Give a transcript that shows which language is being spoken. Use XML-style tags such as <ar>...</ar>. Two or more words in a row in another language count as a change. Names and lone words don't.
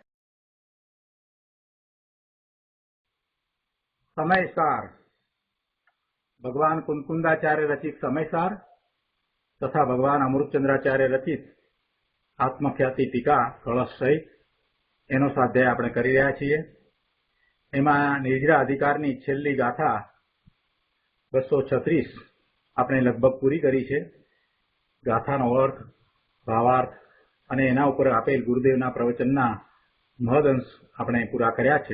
<gu>સમયસાર ભગવાન કુંદકુંદાચાર્ય રચિત સમયસાર તથા ભગવાન અમૃતચંદ્રાચાર્ય રચિત આત્મખ્યાતિ ટીકા કળશ સહિત એનો स्वाध्याय આપણે કરી રહ્યા છીએ। એમાં નિર્જરા અધિકારની છેલ્લી ગાથા 236 આપણે લગભગ પૂરી કરી છે। ગાથાનો અર્થ, ભાવાર્થ અને એના ઉપર આપેલ ગુરુદેવના પ્રવચનના મહદઅંશ આપણે પૂરા કર્યા છે।</gu>